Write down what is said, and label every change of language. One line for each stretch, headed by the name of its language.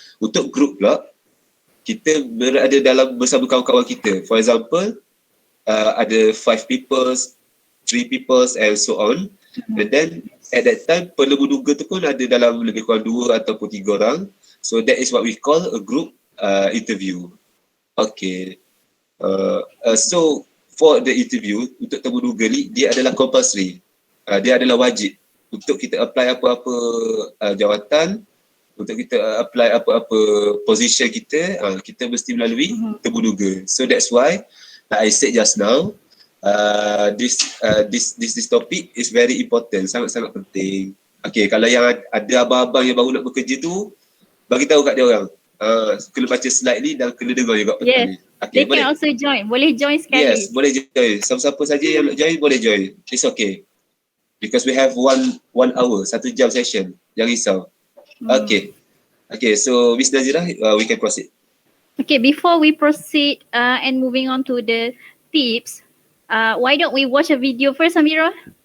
Malay: Untuk group pula, kita berada dalam bersama kawan-kawan kita.
English: For example,
Malay: ada 5 people, 3 people and so on. And then at that time, penemuduga tu pun ada dalam lebih kurang 2 ataupun 3 orang.
English: So that is what we call a group interview. Okay. So for the interview,
Malay: untuk temuduga ni, dia adalah compulsory. Dia adalah wajib untuk kita apply apa-apa jawatan, untuk kita apply apa-apa position kita, kita mesti melalui temuduga.
English: So that's why I said just now, this topic is very important,
Malay: sangat-sangat penting. Okay, kalau yang ada abang-abang yang baru nak bekerja tu, bagi tahu kat dia orang. Kena baca slide ni dan kena dengar juga petang ni. Okay,
English: they can also join.
Malay: Boleh join sekali. Yes, boleh join. Siapa-siapa saja yang nak join, boleh join.
English: It's okay. Because we have one hour, 1 jam session.
Malay: Jangan risau.
English: Okay. Okay, so Miss Nazira, we can proceed. Okay, before we proceed and moving on to the tips, why don't we watch a video first, Amira?